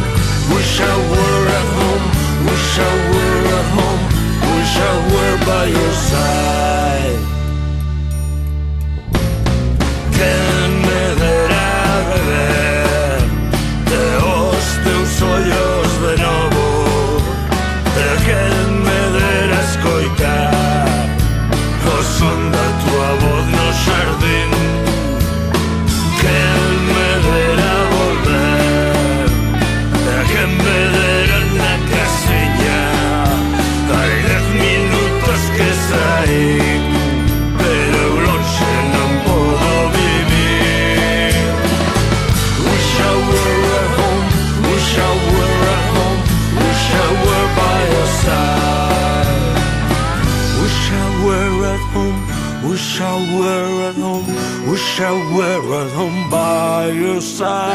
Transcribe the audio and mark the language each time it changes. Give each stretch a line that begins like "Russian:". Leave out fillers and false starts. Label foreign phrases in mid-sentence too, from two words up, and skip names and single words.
English: Wish I were at home, wish I were at home, wish I were by your side.
Galician: Quen me dera beber de os teus ollos de novo, quen me dera escoitar o son da tua voz no xardín, quen me dera volver, quen me dera na casiña. Hai 10 minutos que saín, pero lonxe non podo vivir.
English: Wish I were at home, wish I were at home, wish I were by your side. Wish I were at home, wish I were at home, wish I were at home by your side.